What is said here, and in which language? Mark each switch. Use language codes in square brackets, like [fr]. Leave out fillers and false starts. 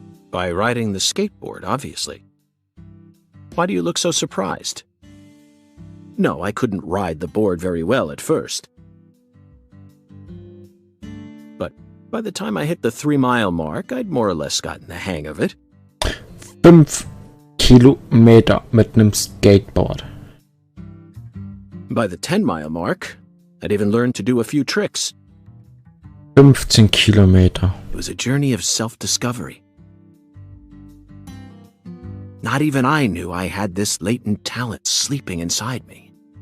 [en] By riding the skateboard, obviously. Why do you look so surprised? No, I couldn't ride the board very well at first. But by the time I hit the 3-mile mark, I'd more or less gotten the hang of it. [de] 5 Kilometer mit einem Skateboard. [en] By the 10-mile mark, I'd even learned to do a few tricks. [de] 15 Kilometer. [en] It was a journey of self-discovery. Not even I knew I had this latent talent sleeping inside me.